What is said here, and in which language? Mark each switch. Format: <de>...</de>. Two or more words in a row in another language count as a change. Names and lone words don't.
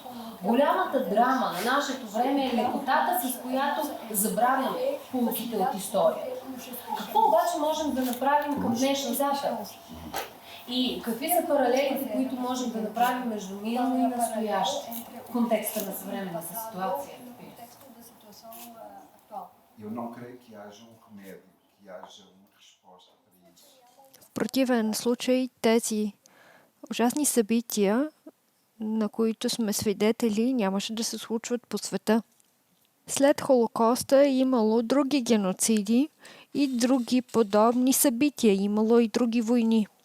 <bg>Голямата драма на нашето време е лекотата, с която забравяме поуките от историята. Какво обаче можем да направим към днешна дата? И какви са паралелите, които можем да направим между минало и настояще в контекста на съвременната ситуация?</bg> <pt>Eu não creio que haja remédio, que haja uma resposta para isso.</pt> <bg>В противен случай тези ужасни събития, на които сме свидетели, нямаше да се случват по света. След Холокоста е имало други геноциди и други подобни събития. Имало и други войни.</bg>